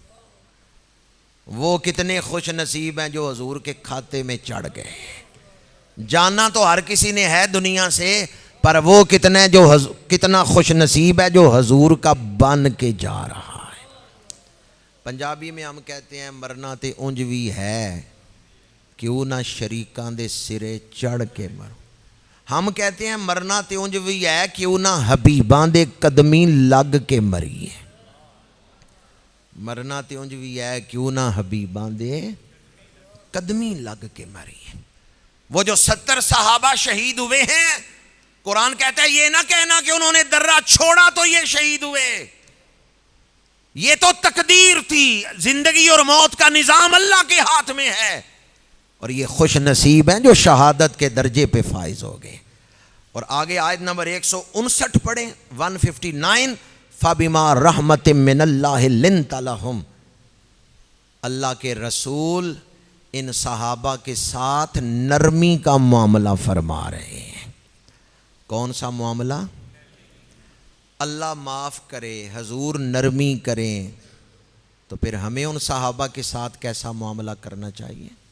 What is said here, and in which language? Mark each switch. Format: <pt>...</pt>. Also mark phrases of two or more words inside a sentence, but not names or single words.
<ur>وہ کتنے خوش نصیب ہیں جو حضور کے کھاتے میں چڑھ گئے۔ جانا تو ہر کسی نے ہے دنیا سے، پر وہ کتنا خوش نصیب ہے جو حضور کا بن کے جا رہا ہے۔ پنجابی میں ہم کہتے ہیں</ur> <pa>مرنا تے اونج وی ہے، کیوں نہ شریکاں دے سرے چڑھ کے مرو۔</pa> <ur>ہم کہتے ہیں</ur> <pa>مرنا تے اونج وی ہے، کیوں نہ حبیباں دے قدمی لگ کے مریے۔ مرنا تے اونج وی ہے، کیوں نہ حبیباں دے قدمی لگ کے مریے۔</pa> <ur>وہ جو 70 صحابہ شہید ہوئے ہیں، قرآن کہتا ہے یہ نہ کہنا کہ انہوں نے درہ چھوڑا تو یہ شہید ہوئے، یہ تو تقدیر تھی۔ زندگی اور موت کا نظام اللہ کے ہاتھ میں ہے، اور یہ خوش نصیب ہیں جو شہادت کے درجے پہ فائز ہو گئے۔ اور آگے آیت نمبر 159 پڑھیں، 159،</ur> <ar>فَبِمَا رَحْمَةٍ مِّنَ اللَّهِ لِنْتَ لَهُمْ۔</ar> <ur>اللہ کے رسول ان صحابہ کے ساتھ نرمی کا معاملہ فرما رہے ہیں۔ کون سا معاملہ؟ اللہ معاف کرے، حضور نرمی کریں، تو پھر ہمیں ان صحابہ کے ساتھ کیسا معاملہ کرنا چاہیے؟</ur>